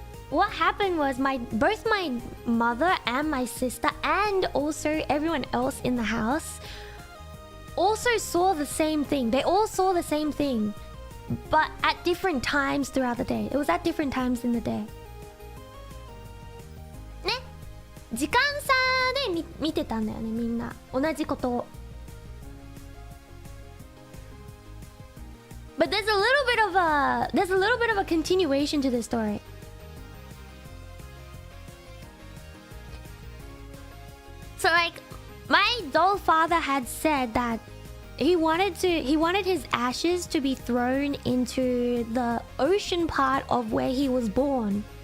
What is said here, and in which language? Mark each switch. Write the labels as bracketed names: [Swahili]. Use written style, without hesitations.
[English] What happened was both my mother and my sister and also everyone else in the house also saw the same thing. They all saw the same thing, but at different times throughout the day. It was at different times in the day. [Japanese] ね、時間差で見てたんだよね、みんな。同じことを。 [English] But there's a little bit of a continuation to this story. So my doll father had said that he wanted his ashes to be thrown into the ocean part of where he was born.